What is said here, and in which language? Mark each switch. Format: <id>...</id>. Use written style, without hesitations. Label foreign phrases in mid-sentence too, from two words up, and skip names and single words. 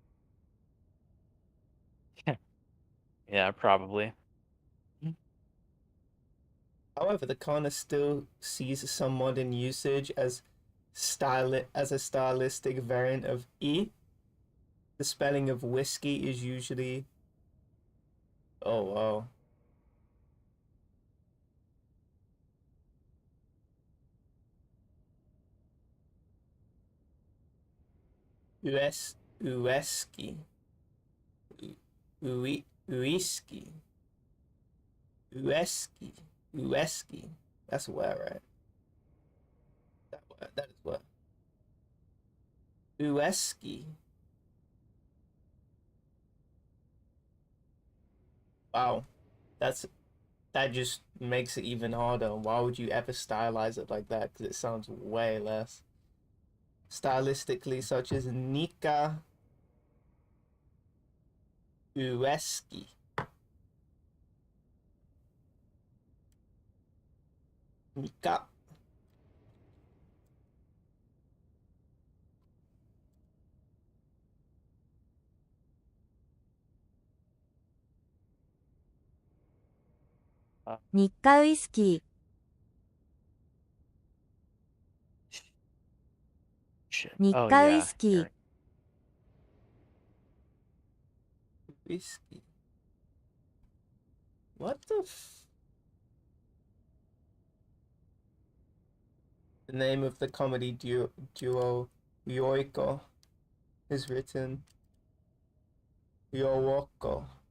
<en>Yeah, probably. However, the kana still sees some modern usage as a stylistic variant of e. The spelling of whiskey is usually. Oh wow. Ueski. Uiski. Ueski. Ueski. That's where, right? That is what. Ueski. Wow. That just makes it even harder. Why would you ever stylize it like that? Because it sounds way less. Stylistically, such as Nika Ueski. Nika. Uh,</en> <ja>日課ウイスキ</ja> <en>shit.</en> <ja>ー、日 Oh 課ウイ</ja> <en>yeah.</en> <ja>スキー、</ja> <en>Whiskey. What the The name of the comedy duo Yoiko is written Yowoko.</en>